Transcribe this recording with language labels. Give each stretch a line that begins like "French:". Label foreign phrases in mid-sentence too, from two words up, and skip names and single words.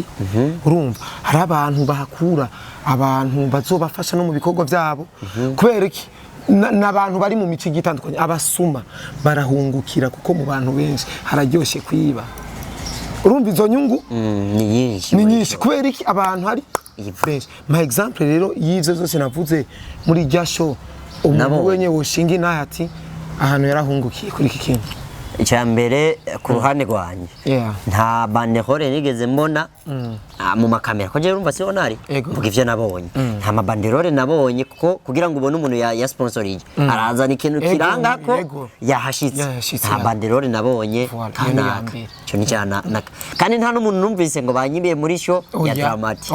Rundi: Urumva hari abantu bahakura abantu bazobafasha no mu bikorwa byabo kubera iki n'abantu bari mu mico gitandukanye abasuma barahungukira kuko mu bantu benshi hararyoshe kwiba. Urumva izo nyungu ni nyinshi kubera iki abantu hari fresh.
English: My example
Rundi: rero y'ivyo zose navuze muri rya show umuntu wenye woshinga inaye ati ahantu yarahungukiye kuri iki kintu. Icyambere ku ruhande rwanje nta banderole nigeze mbona mu makamera ko je urumva siho nari vuga ivyo nabonye nta mabanderole nabonye kuko kugira ngo ubone umuntu ya sponsorije arazana ikintu kiranga ko yahashitse nta banderole nabonye kanaka cyo ni cyana kandi nta n'umuntu numvise ngo banyibiye muri show ya Dramati.